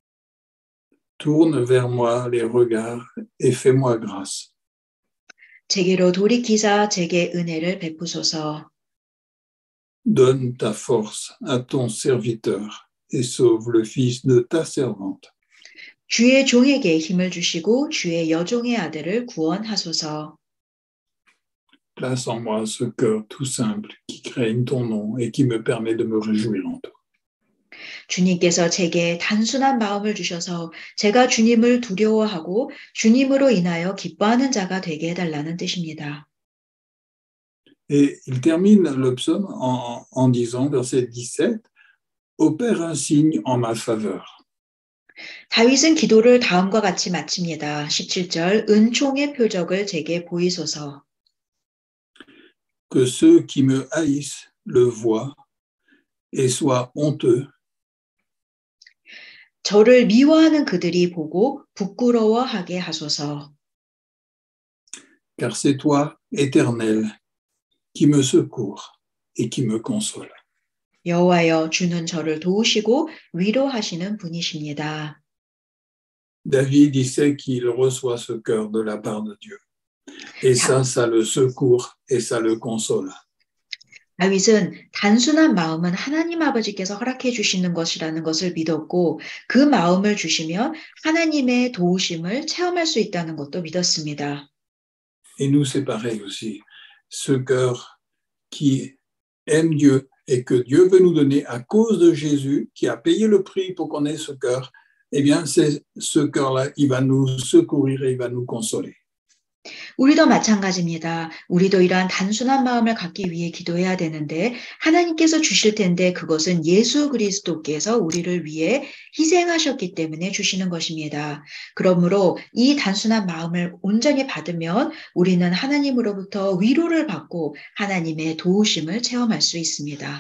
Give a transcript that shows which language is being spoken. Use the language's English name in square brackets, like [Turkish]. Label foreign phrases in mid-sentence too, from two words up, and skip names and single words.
[French] Tourne vers moi les regards et fais-moi grâce. [Korean] 제게로 돌이키사 제게 은혜를 베푸소서. [French] Donne ta force à ton serviteur et sauve le fils de ta servante. [Korean] 주의 종에게 힘을 주시고 주의 여종의 아들을 구원하소서. [French] Place en moi ce cœur tout simple qui craigne ton nom et qui me permet de me réjouir en toi. [Korean] 주님께서 제게 단순한 마음을 주셔서 제가 주님을 두려워하고 주님으로 인하여 기뻐하는 자가 되게 해달라는 뜻입니다. [French] Et il termine le psaume en disant, verset 17, opère un signe en ma faveur. [Korean] 다윗은 기도를 다음과 같이 마칩니다. 17절 은총의 표적을 제게 보이소서. [French] Que ceux qui me haïssent le voient et soient honteux. [Korean] 저를 미워하는 그들이 보고 부끄러워하게 하소서. [French] Car c'est toi, Éternel, qui me secours et qui me console. [Korean] 여호와여 주는 저를 도우시고 위로하시는 분이십니다. [French] David, il sait qu'il reçoit ce cœur de la part de Dieu. Et ça le secourt et ça le console. [Korean] 다윗은 단순한 마음은 하나님 아버지께서 허락해 주시는 것이라는 것을 믿었고 그 마음을 주시면 하나님의 도우심을 체험할 수 있다는 것도 믿었습니다. [French] Et nous, c'est pareil aussi. Ce cœur qui aime Dieu et que Dieu veut nous donner à cause de Jésus, qui a payé le prix pour qu'on ait ce cœur, eh bien, c'est ce cœur-là, il va nous secourir et il va nous consoler. [Korean] 우리도 마찬가지입니다. 우리도 이러한 단순한 마음을 갖기 위해 기도해야 되는데 하나님께서 주실 텐데 그것은 예수 그리스도께서 우리를 위해 희생하셨기 때문에 주시는 것입니다. 그러므로 이 단순한 마음을 온전히 받으면 우리는 하나님으로부터 위로를 받고 하나님의 도우심을 체험할 수 있습니다.